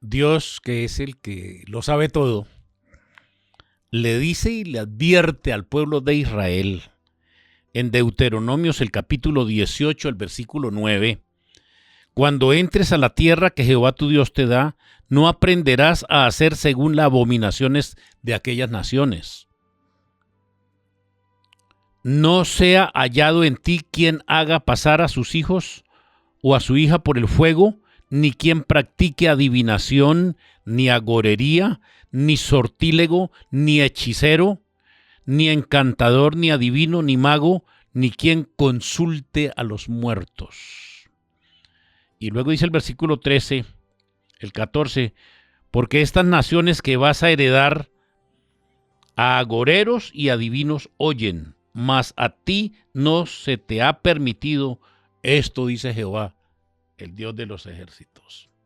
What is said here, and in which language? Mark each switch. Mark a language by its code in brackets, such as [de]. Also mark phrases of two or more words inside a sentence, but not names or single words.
[es] Dios, que es el que lo sabe todo, le dice y le advierte al pueblo de Israel en Deuteronomios el capítulo 18, el versículo 9, cuando entres a la tierra que Jehová tu Dios te da, no aprenderás a hacer según las abominaciones de aquellas naciones. No sea hallado en ti quien haga pasar a sus hijos o a su hija por el fuego, ni quien practique adivinación, ni agorería, ni sortílego, ni hechicero, ni encantador, ni adivino, ni mago, ni quien consulte a los muertos. Y luego dice el versículo 13, el 14, porque estas naciones que vas a heredar a agoreros y adivinos oyen, mas a ti no se te ha permitido esto, dice Jehová, el Dios de los ejércitos.